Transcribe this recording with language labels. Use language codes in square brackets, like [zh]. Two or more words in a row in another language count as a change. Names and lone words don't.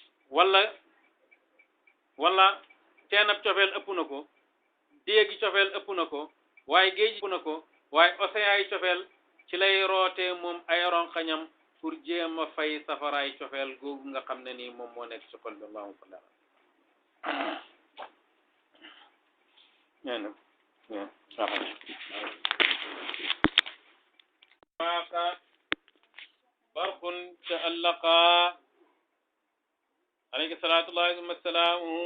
[wo] wala teenab cofeel ëpp na ko déegi cofeel ëpp na ko waaye géej ëpp na ko waaye océan yi cofeel ci lay rootee moom ay ronqañam pour jéem a fay safaraay cofeel googu nga xam ne nii moom moo nekk ci xol bi [ar] اللهم صل ala برق تألقا عليك صلاة الله ثم السلام